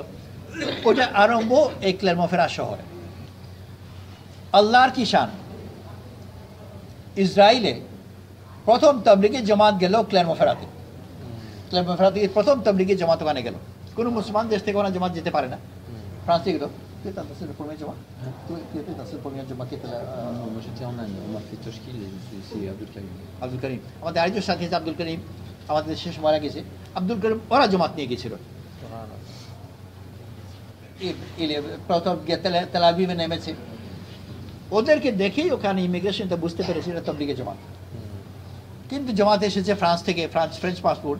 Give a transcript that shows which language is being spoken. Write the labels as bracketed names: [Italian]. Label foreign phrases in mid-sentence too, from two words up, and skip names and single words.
[Bangla] ওটা আরম্ভ এই ক্লেরমোফেরা শহরে। আল্লাহর কি শান, ইসরায়েলে প্রথম তাবলিগি জামাত গেল ক্লেরমোফেরাতে। ক্লেরমোফেরা থেকে প্রথম তাবলিগি জামাত ওখানে গেল। কোনো মুসলমান দেশ থেকে ওখানে জামাত যেতে পারে না। ফ্রান্স থেকে গেল। [French] Tu es dans le premier Juma? Tu étais dans le premier Juma qui était là? Non, moi j'étais en Inde, on m'a fait Toshkil et c'est Abdul Karim. [Bangla] আব্দুল করিম, আমাদের আরেকজন সাথী আছে আব্দুল করিম, আমাদের শেষ মারা গেছে। আব্দুল করিম ওরা জমাত নিয়ে গেছিল। প্রথম তেল আবিবে নেমেছে, ওদেরকে দেখেই ওখানে ইমিগ্রেশনটা বুঝতে পেরেছিল তাবলিগে জমাত। কিন্তু জমাতে এসেছে ফ্রান্স থেকে, ফ্রেঞ্চ পাসপোর্ট।